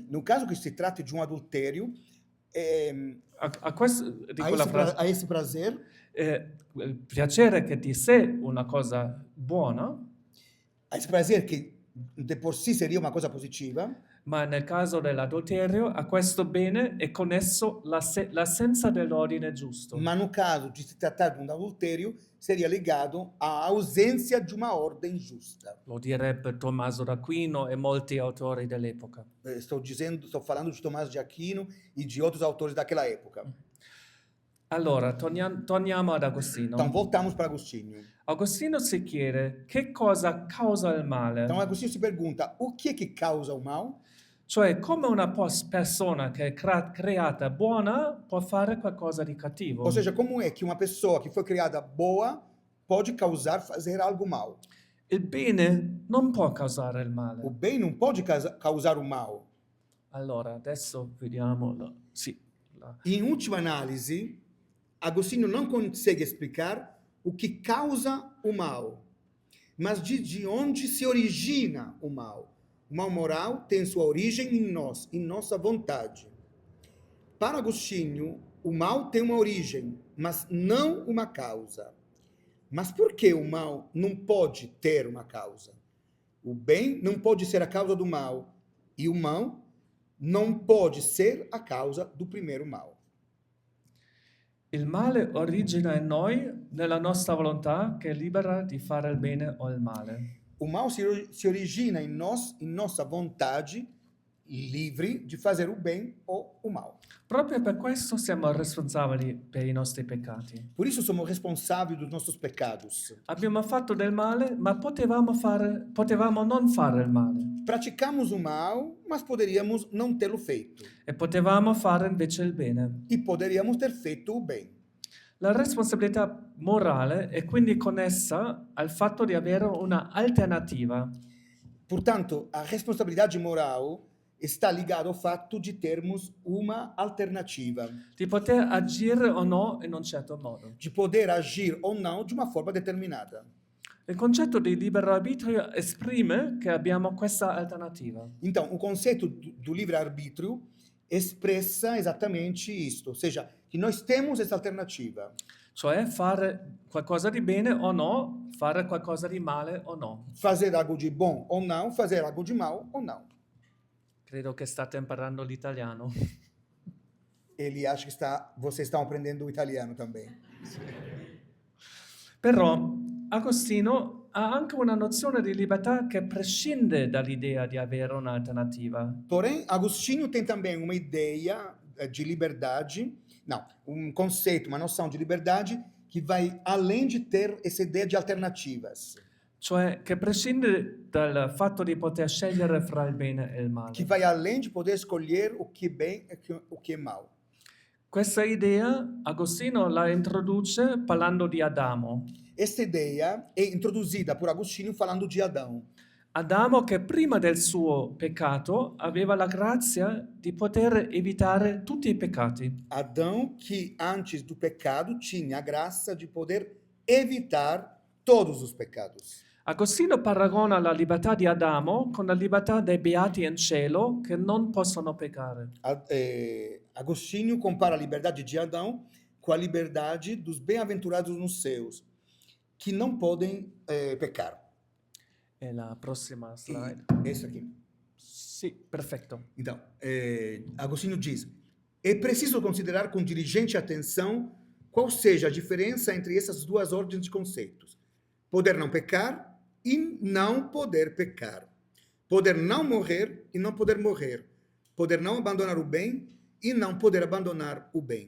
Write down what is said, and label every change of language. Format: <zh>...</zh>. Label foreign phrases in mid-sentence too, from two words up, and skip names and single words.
<pt>No caso que se trate de um adultério,</pt> <it>a questo, dico la frase,</it> <pt>a esse prazer,</pt> <it>il piacere che di sé una cosa buona,</it> <pt>a esse prazer que de por si seria uma coisa positiva,</pt> <it>ma nel caso dell'adulterio a questo bene è connesso l'assenza dell'ordine giusto.</it> <pt>mas no caso de se tratar de um adultério, seria ligado à ausência de uma ordem justa.</pt> <it>Lo direbbe Tommaso d'Aquino e molti autori dell'epoca.</it> <pt>Estou falando de Tomás de Aquino e de outros autores daquela época.</pt> <it>Allora, torniamo ad Agostino.</it> <pt>Então voltamos para Agostinho.</pt> <it>Agostino si chiede che cosa causa il male.</it> <pt>Então Agostinho se pergunta: o que causa o mal?</pt> <it>Cioè, come una persona che è creata buona può fare qualcosa di cattivo.</it> <pt>Ou seja, como é que uma pessoa que foi criada boa pode fazer algo mal?</pt> <it>Il bene non può causare il</it> <pt>O</pt> <it>male.</it> <pt>bem não pode causar o mal.</pt> <it>Allora, adesso vediamo.</it> <pt>Em última análise, Agostinho não consegue explicar o que causa o mal, mas de onde se origina o mal. O mal moral tem sua origem em nós, em nossa vontade. Para Agostinho, o mal tem uma origem, mas não uma causa. Mas por que o mal não pode ter uma causa? O bem não pode ser a causa do mal, e o mal não pode ser a causa do primeiro mal.</pt> <it>Il male origina in noi nella nostra volontà che è libera di fare il bene o il male.</it> <pt>O mal se origina em nós, em nossa vontade livre de fazer o bem ou o mal.</pt> <it>Proprio per questo siamo responsabili per i nostri peccati.</it> <pt>Por isso somos responsáveis dos nossos pecados.</pt> <it>Abbiamo fatto del male, ma potevamo non fare il male.</it> <pt>Praticamos o mal, mas poderíamos não tê-lo feito.</pt> <it>E potevamo fare invece il bene.</it> <pt>E poderíamos ter feito o bem.</pt> <it>La responsabilità morale è quindi connessa al fatto di avere una alternativa.</it> <pt>Portanto, a responsabilidade moral está ligada ao fato de termos uma alternativa,</pt> <it>Di poter agire o no in un certo modo.</it> <pt>de poder agir ou não de uma forma determinada.</pt> <it>Il concetto di libero arbitrio esprime che abbiamo questa alternativa.</it> <pt>Então, o conceito do livre-arbítrio expressa exatamente isto, ou seja, que nós temos essa alternativa.</pt> <it>Cioè fare qualcosa di bene o no, fare qualcosa di male o no.</it> <pt>Fazer algo de bom ou não, fazer algo de mal ou não.</pt> <it>Credo che state imparando l'italiano.</it> <pt>Ele acha que vocês estão aprendendo o italiano também.</pt> <it>Però Agostino ha anche una nozione di libertà che prescinde dall'idea di avere un'alternativa.</it> <pt>Porém, Agostinho tem também uma ideia de liberdade, um conceito, uma noção de liberdade que vai além de ter essa ideia de alternativas,</pt> <it>Cioè che prescinde dal fatto di poter scegliere fra il bene e il male.</it> <pt>que vai além de poder escolher o que é bem e o que é mal.</pt> <it>Questa idea Agostino la introduce parlando di Adamo.</it> <pt>Esta ideia é introduzida por Agostinho falando de Adão.</pt> <it>Adamo che prima del suo peccato aveva la grazia di poter evitare tutti i peccati.</it> <pt>Adão que antes do pecado tinha a graça de poder evitar todos os pecados.</pt> <it>Agostino paragona la libertà di Adamo con la libertà dei beati in cielo che non possono peccare.</it> <pt>Agostinho compara a liberdade de Adão com a liberdade dos bem-aventurados nos céus, que não podem pecar.</pt> <it>E la prossima slide.</it> <pt>Esse aqui.</pt> <it>Sì, perfetto.</it> <pt>Então, Agostinho diz: é preciso considerar com diligente atenção qual seja a diferença entre essas duas ordens de conceitos: poder não pecar e não poder pecar, poder não morrer e não poder morrer, poder não abandonar o bem e não poder abandonar o bem.</pt>